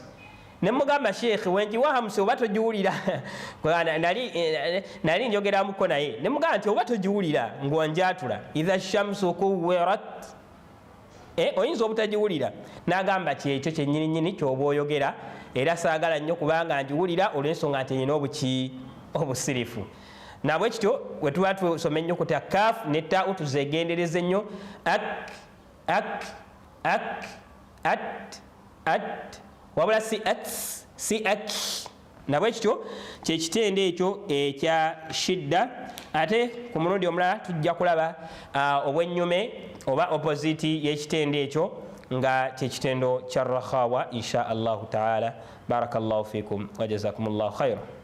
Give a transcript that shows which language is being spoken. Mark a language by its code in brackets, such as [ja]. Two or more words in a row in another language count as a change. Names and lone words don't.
[lg] ne mugamba sheekhe wengiwa hamsi oba togiwulira nali njogeramuko naye, ne mugamba nti oba togiwulira ng'onjatula [ar] إذا الشمس كورت, [lg] oyinza obutagiwulira. n'agamba kyekyo kyennyininyini kyoba oyogera, era saagala nnyo kubanga ngiwulira olw'ensonga nti nyina obuki obusirifu. nabwe kityo bwe tuba tusoma ennyukuta kaf ne taa'u tuzegendereze nnyo, ak ak ak at at, wabula si at si ak. nabwe kityo kyekitende ekyo ekya shidda. ate ku mulundi omulala tujja kulaba obwennyume oba opposite y'ekitende ekyo nga kyekitendo kya rakhawa [ar] إن شاء الله تعالى. بارك الله فيكم وجزاكم الله خيرا.